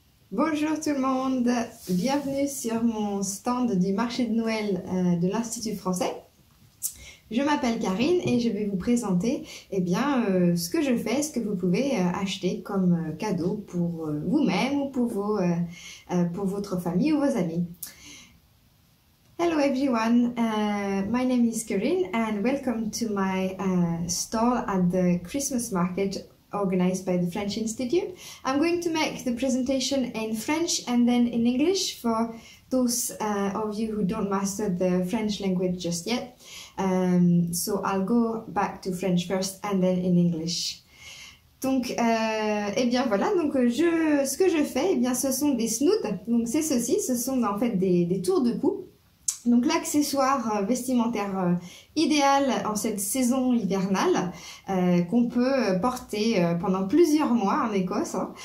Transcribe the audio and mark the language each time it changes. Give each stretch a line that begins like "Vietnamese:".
French: Bonjour tout le monde, bienvenue sur mon stand du marché de Noël de l'Institut français. Je m'appelle Karine et je vais vous présenter ce que je fais, ce que vous pouvez acheter comme cadeau pour vous-même ou pour votre famille ou vos amis.
English: Hello everyone, my name is Karine and welcome to my stall at the Christmas market organized by the French Institute. I'm going to make the presentation in French and then in English for those of you who don't master the French language just yet. So I'll go back to French first and then in English.
French: Donc, voilà, donc ce que je fais, ce sont des snoods. Donc c'est ceci, ce sont en fait des tours de cou. Donc l'accessoire vestimentaire idéal en cette saison hivernale qu'on peut porter pendant plusieurs mois en Écosse.